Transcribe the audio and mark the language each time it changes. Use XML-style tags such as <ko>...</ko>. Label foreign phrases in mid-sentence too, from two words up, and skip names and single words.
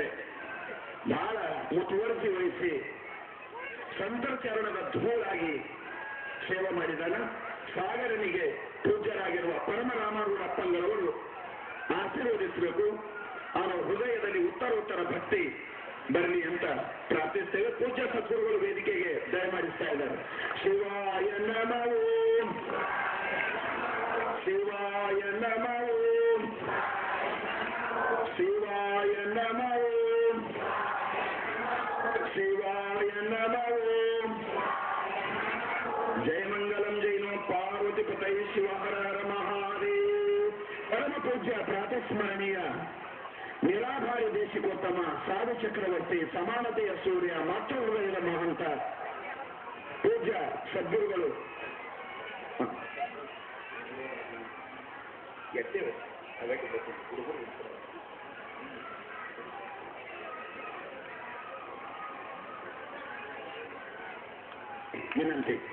<kn>ಬಹಳ ಮುತುವರ್ಜಿ ವಹಿಸಿ ಸಂತರ ಚರಣದ ಧೂಳಾಗಿ ಸೇವೆ ಮಾಡಿದಾನ. ಸಾಗರನಿಗೆ ಪೂಜ್ಯರಾಗಿರುವ ಪರಮರಾಮರೂಢ ಅಪ್ಪಂಗಳವರು ಆಶೀರ್ವದಿಸಬೇಕು. ಅವನ ಹೃದಯದಲ್ಲಿ ಉತ್ತರೋತ್ತರ ಭಕ್ತಿ ಬರಲಿ ಅಂತ ಪ್ರಾರ್ಥಿಸ್ತೇವೆ. ಪೂಜ್ಯ ಸದ್ಗುರುಗಳು ವೇದಿಕೆಗೆ ದಯಮಾಡಿಸ್ತಾ ಇದ್ದಾರೆ.</kn> <sa>ಶಿವಾಯ ನಮೋ ಶಿವಾಯ ನಮಃ ಓಂ ಶಿವಾಯ ನಮಃ ಓಂ ಶಿವಾಯ ನಮಃ ಓಂ ಜಯಮಂಗಲಂ ಜೈನೋ ಪಾರ್ವತಿ ಪತೈ ಶಿವ ಹರ ಹರ ಮಹಾದೇವ್.</sa> <kn>ಪರಮ ಪೂಜ್ಯ ಪ್ರಾತಸ್ಮರಣೀಯ ನಿರಾಧಾರಿ ದೇಶಿಕೋತ್ತಮ ಸಾಧು ಚಕ್ರವರ್ತಿ ಸಮಾನತೆಯ ಸೂರ್ಯ ಮಾತೃಹೃದಯದ ಮಹಂತ ಪೂಜ್ಯ ಸದ್ಗುರುಗಳು ವಿನಂತಿ.</kn>